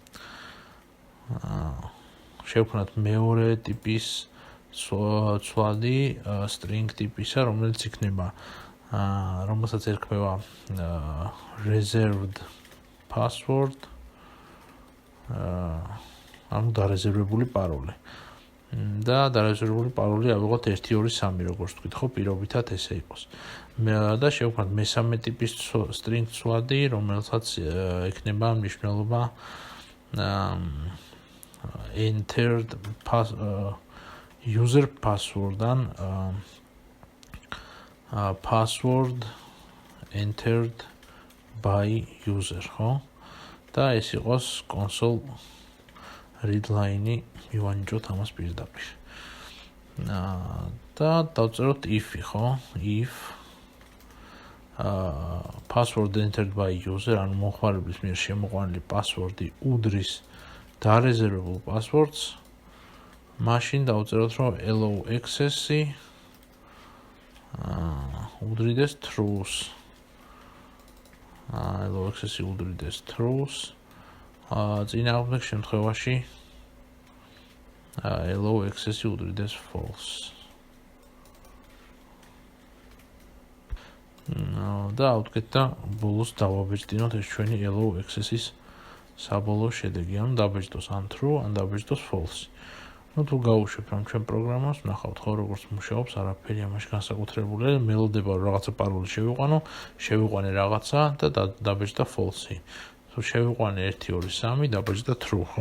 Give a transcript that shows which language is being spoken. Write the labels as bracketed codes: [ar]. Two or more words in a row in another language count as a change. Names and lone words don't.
[ka] შევქმნათ მეორე ტიპის ცვლადი string ტიპისა, რომელიც იქნება რომელსაც ერქმევა [en] reserved password, [ka] ანუ დარეზერვებული პაროლი. და დარეგისტრირებული პაროლი ავიღოთ 1-2-3 როგორც თქვით ხო პირობითად ესე იყოს და შევქმნათ მესამე ტიპის string ცვლადი რომელსაც ექნება მნიშვნელობა [en] entered user password-დან password entered by user [ka] ხო და ეს იყოს [en] console readline-ი [ka] მივანიჭოთ ამას პირდაპირ. და დავწეროთ if-ი, ხო? [en] If password entered by user, [ka] ანუ მომხმარებლის მიერ შემოყვანილი პასვორდი უდრის დარეზერვებულ პასვორდს, მაშინ დავწეროთ, რომ [en] allow access-ი [ka] უდრიდეს true-ს. [en] allow access-ი უდრიდეს true-ს. [ka] წინააღმდეგ შემთხვევაში [en] allow access-ი [ka] უდრიდეს false. და ავდგეთ და ბოლოს დავაბეჭდინოთ ეს ჩვენი [en] allow access-ის [ka] საბოლოო შედეგი, ანუ დაბეჭდოს ან true, ან დაბეჭდოს false. თუ გავუშვებთ ამ ჩვენ პროგრამას, ნახავთ ხო როგორც მუშაობს, არაფერი ამაში განსაკუთრებული, მელოდება რომ რაღაცა პაროლი შევიყვანე რაღაცა და დაბეჭდა false-ი. თუ შევიყვანე 1-2-3, დაბეჭდა true, ხო?